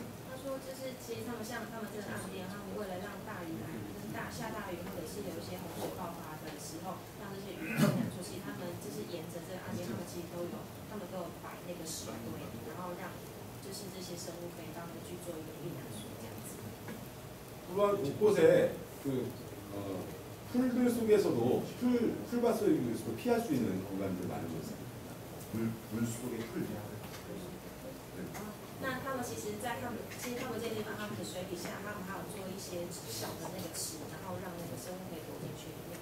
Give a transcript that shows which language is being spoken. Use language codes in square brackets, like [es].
[zh] 他说，就是其实他们像他们这个岸边，他们为了让大雨来，就是下大雨或者是有一些洪水爆发的时候，让这些鱼避难出去，他们就是沿着这个岸边，他们其实都有摆那个石堆，然后让就是这些生物可以帮他们去做一个避难所这样子。 [ko] 또한 곳곳에 풀들 속에서도 풀밭 속에서도 피할 수 있는 공간들 많은 곳입니다. 물 속에 풀. [zh] 那他们其实他们这些地方，他们的水底下，他们还有做一些小的那个池，然后让那个生物可以躲进去里面。